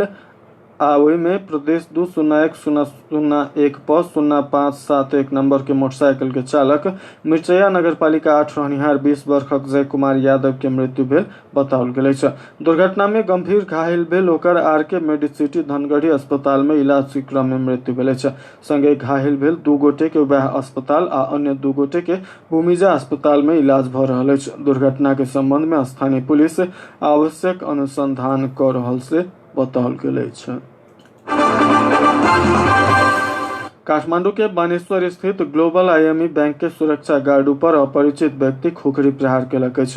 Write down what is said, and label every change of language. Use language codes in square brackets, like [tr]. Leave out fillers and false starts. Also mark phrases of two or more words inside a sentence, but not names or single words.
[mai] आ ओहि में प्रदेश 20101 प 0571 नंबर के मोटरसाइकिल के चालक मिर्चया नगरपालिका 8 रहनिहार 20 वर्षक जय कुमार यादव के मृत्यु भेल बताओल गेल अछि। दुर्घटना में गंभीर घायल भेल ओकर आरके मेडिसिटी धनगढ़ी अस्पताल में इलाज के क्रम में मृत्यु भेल अछि। संगे घायल भेल 2 गोटे के वैह अस्पताल आ अन्य 2 गोटे के भूमिजा अस्पताल में इलाज भ रहल अछि। दुर्घटना के संबंध में स्थानीय पुलिस आवश्यक अनुसंधान क रहल से बताओल गेल अछि। काठमांडू के बानेश्वर स्थित ग्लोबल आईएमई बैंक के सुरक्षा गार्ड पर अपरिचित व्यक्ति खुखरी प्रहार केलक अछि।